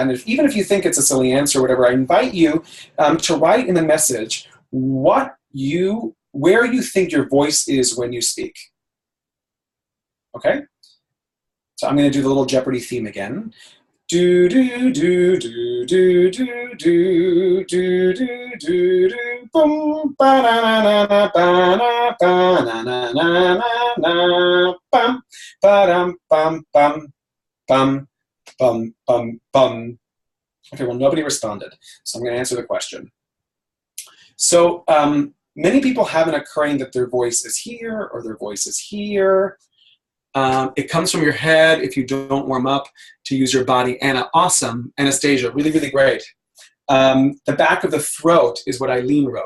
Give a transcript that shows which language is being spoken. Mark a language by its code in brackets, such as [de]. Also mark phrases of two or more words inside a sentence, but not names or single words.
[en] And even if you think it's a silly answer or whatever, I invite you to write in the message where you think your voice is when you speak. Okay? So I'm going to do the little Jeopardy theme again. Do do do do do do do do do do boom ba na na na ba na ba na na na na bum ba dum bum bum bum bum bum bum. Okay, well nobody responded, so I'm going to answer the question. So many people have an occurring that their voice is here or their voice is here. It comes from your head if you don't warm up to use your body. Anna, awesome. Anastasia, really, really great. The back of the throat is what Eileen wrote.